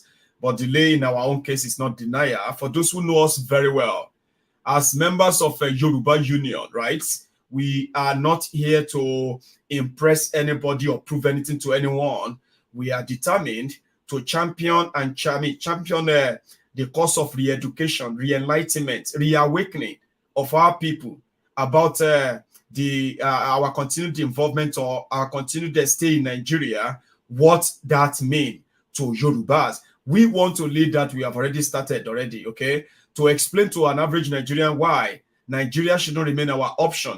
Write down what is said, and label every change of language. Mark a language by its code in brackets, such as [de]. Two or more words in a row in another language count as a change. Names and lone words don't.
[en] But delay in our own case is not denial. For those who know us very well, as members of a Yoruba Union, right, we are not here to impress anybody or prove anything to anyone. We are determined to champion the cause of re-education, re-enlightenment, reawakening of our people about our continued involvement or our continued stay in Nigeria, what that means to Yorubas. We want to lead that. We have already started okay? To explain to an average Nigerian why Nigeria should not remain our option.